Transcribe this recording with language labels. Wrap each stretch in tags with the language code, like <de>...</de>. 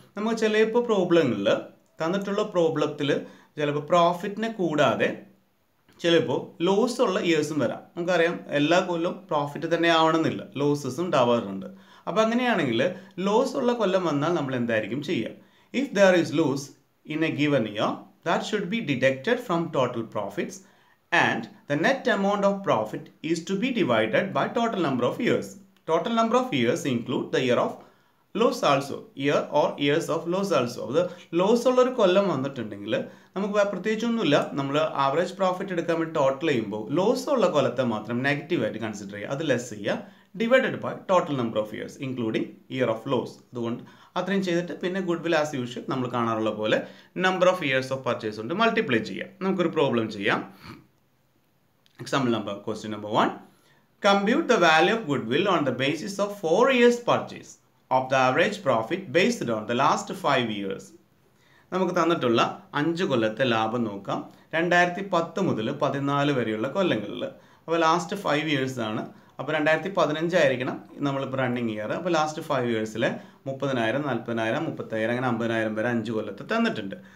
<ml>നമുക്ക് ചിലപ്പോൾ പ്രോബ്ലങ്ങളിൽ തന്നിട്ടുള്ള പ്രോബ്ലത്തിൽ ചിലപ്പോൾ പ്രോഫിറ്റിനെ കൂടാതെ ചിലപ്പോൾ ലോസ് ഉള്ള ഇയേഴ്സും വരാം. നമുക്കറിയാം എല്ലാ കൊല്ലവും പ്രോഫിറ്റ് തന്നെ ആവണമെന്നില്ല, ലോസസും ഉണ്ടാവാറുണ്ട്. അപ്പോൾ അങ്ങനെയാണെങ്കിൽ ലോസ് ഉള്ള കൊല്ലം വന്നാൽ നമ്മൾ എന്തായിരിക്കും ചെയ്യുക?</ml> <en>If there is loss in a given year, that should be deducted from total profits, and the net amount of profit is to be divided by total number of years. Total number of years include the year of loss also, year or years of loss also.</en> <ml>അത് loss ഉള്ളൊരു കൊല്ലം വന്നിട്ടുണ്ടെങ്കിൽ നമുക്ക് പ്രത്യേകിച്ചൊന്നുമില്ല, നമ്മൾ average profit എടുക്കാൻ വേണ്ടി total ചെയ്യുമ്പോൾ loss ഉള്ള കൊല്ലത്തെ മാത്രം നെഗറ്റീവായിട്ട് കൺസിഡർ ചെയ്യുക, അത് ലെസ് ചെയ്യുക,</ml> <en>Divided by total number of years including year of loss.</en> <ml>അതുകൊണ്ട് അത്രയും ചെയ്തിട്ട് പിന്നെ ഗുഡ് വിൽ ആസ് യൂഷ്വൽ നമ്മൾ കാണാറുള്ള പോലെ number of years of purchase കൊണ്ട് മൾട്ടിപ്ലൈ ചെയ്യാം. നമുക്കൊരു പ്രോബ്ലം ചെയ്യാം. Example number question number 1.</ml> <en>Compute the value of goodwill on the basis of 4 years purchase of the average profit based on the last 5 years.</en> <ml>നമുക്ക് തന്നിട്ടുള്ള 5 കൊല്ലത്തെ ലാഭം നോക്കാം. 2010 മുതൽ 14 വരെയുള്ള കൊല്ലങ്ങളിൽ. അപ്പോൾ ലാസ്റ്റ് 5 ഇയേഴ്സ് ആണ്. അപ്പോൾ 2015 ആയിരിക്കണം നമ്മളിപ്പോൾ റണ്ണിങ് ഇയർ. അപ്പോൾ ലാസ്റ്റ് 5 ഇയേഴ്സിലെ 30,000, 40,000, 30,000 അങ്ങനെ 50,000 വരെ 5 കൊല്ലത്തെ തന്നിട്ടുണ്ട്.</ml>